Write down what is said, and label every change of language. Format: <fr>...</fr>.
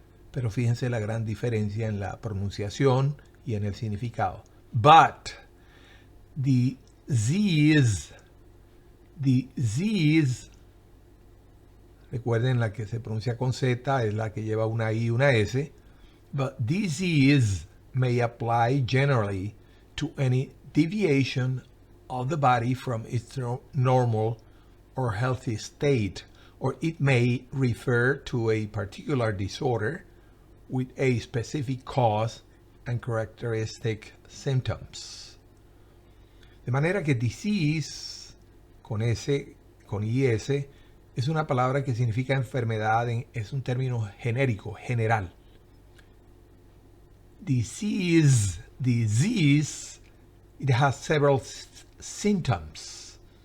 <es>pero fíjense la gran diferencia en la pronunciación y en el significado.</es> <en>But disease,</en> <es>recuerden la que se pronuncia con Z es la que lleva una I y una S.</es> <en>But disease may apply generally to any deviation of the body from its normal or healthy state, or it may refer to a particular disorder with a specific cause and characteristic symptoms.</en> <es>De manera que disease, con S, con IS, es una palabra que significa enfermedad, es un término genérico, general.</es> <en>Disease, it has several synonyms.</en>